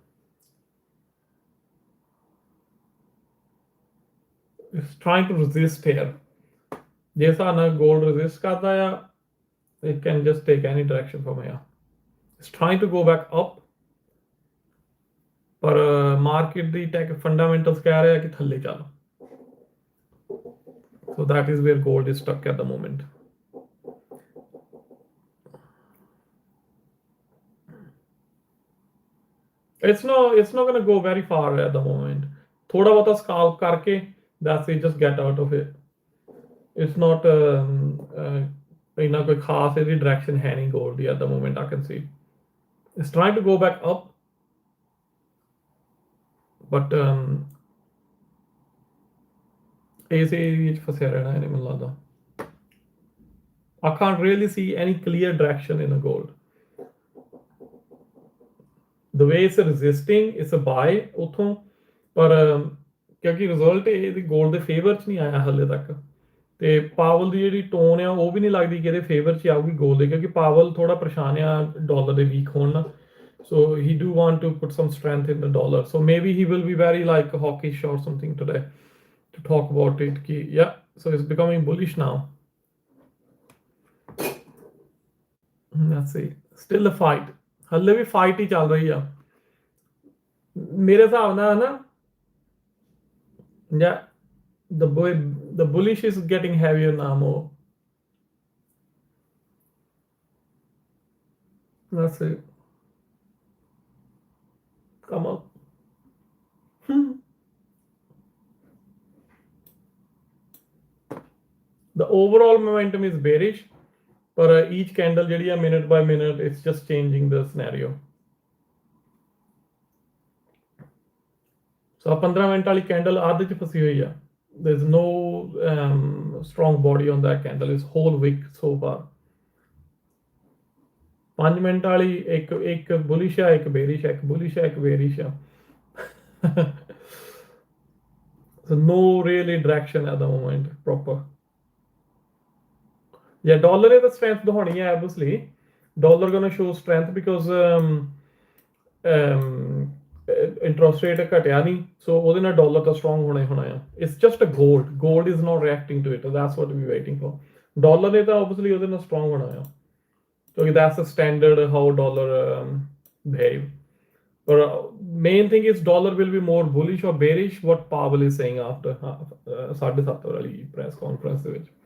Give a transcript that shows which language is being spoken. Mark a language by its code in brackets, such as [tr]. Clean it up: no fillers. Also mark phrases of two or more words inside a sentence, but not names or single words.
[en] It's trying to resist here. [pa] ਜੇ ਹਿਸਾਬ ਨਾਲ ਗੋਲਡ ਰੈਜ਼ਿਸਟ ਕਰਦਾ ਆ, [en] it can just take any direction from here. It's trying to go back up, [pa] ਪਰ ਮਾਰਕੀਟ ਦੀ [en] tech fundamentals [pa] ਕਹਿ ਰਿਹਾ ਕਿ ਥੱਲੇ ਚੱਲ. [en] So that is where gold is stuck at the moment. It's not going to go very far at the moment. [hi] थोड़ा बहुत scalp करके, [en] that's it, just get out of it. It's not [hi] इतना कोई खास ऐसी direction है नहीं [en] gold at the moment. I can see it's trying to go back up, but [pa] ਇਸ ਏਰੀਏ 'ਚ ਫਸਿਆ ਰਹਿਣਾ ਇਹਨੇ ਮੈਨੂੰ ਲੱਗਦਾ. [en] I can't really see any clear direction in a gold. The way it's resisting, it's a buy [pa] ਉੱਥੋਂ, ਪਰ ਕਿਉਂਕਿ ਰਿਜ਼ਲਟ ਇਹਦੀ 골ਡ ਦੇ ਫੇਵਰ 'ਚ ਨਹੀਂ ਆਇਆ ਹਾਲੇ ਤੱਕ, ਤੇ ਪਾਵਲ ਦੀ ਜਿਹੜੀ ਟੋਨ ਆ ਉਹ ਵੀ ਨਹੀਂ ਲੱਗਦੀ ਕਿ ਇਹਦੇ ਫੇਵਰ 'ਚ ਆਊਗੀ 골ਡ ਦੇ, ਕਿਉਂਕਿ ਪਾਵਲ ਥੋੜਾ ਪਰੇਸ਼ਾਨ ਆ ਡਾਲਰ ਦੇ ਵੀਕ ਹੋਣ ਨਾਲ, [en] so he do want to put some strength in the dollar, so maybe he will be very like hawkish or something today to talk about it ki, yeah, so it's becoming bullish now. Let's see, still a fight, [pa] halle ਵੀ fight ਹੀ ਚੱਲ ਰਹੀ ਆ ਮੇਰੇ ਹਿਸਾਬ ਨਾਲ ਨਾ, [en] yeah, the bullish is getting heavier now more. Let's see, come on. The overall momentum is bearish, but each candle [pa] ਜਿਹੜੀ ਆ [en] minute by minute, it's just changing the scenario. [pa] So 15 ਮਿੰਟ ਵਾਲੀ ਕੈਂਡਲ ਅੱਧ 'ਚ ਫਸੀ ਹੋਈ ਆ, [en] there is no strong body on that candle, it's whole week so far. [pa] 5 ਮਿੰਟ ਵਾਲੀ ਇੱਕ ਬੁਲਿਸ਼ ਆ, ਇੱਕ ਬੇਰਿਸ਼ ਆ, ਇੱਕ ਬੁਲਿਸ਼ ਆ, ਇੱਕ ਬੇਰਿਸ਼ ਆ. [en] So no really direction at the moment proper. Yeah, dollar is the strength [pa] ਦਿਖਾਉਣੀ ਹੈ [en] obviously. Dollar gonna show strength because interest rate [pa] ਘਟਿਆ ਨਹੀਂ, [en] so [pa] ਉਹਦੇ ਨਾਲ dollar ਤਾਂ strong ਹੋਣਾ ਹੀ ਹੋਣਾ ਆ. [en] It's just a gold is not reacting to it, that's what we're waiting for. [pa] Dollar ਨੇ ਤਾਂ obviously ਉਹਦੇ ਨਾਲ strong ਹੋਣਾ ਆ, [en] so that's the standard how dollar behave. But main thing is dollar will be more bullish or bearish, what Powell is saying after 7:30 ਵਾਲੀ press conference [pa] ਦੇ ਵਿੱਚ.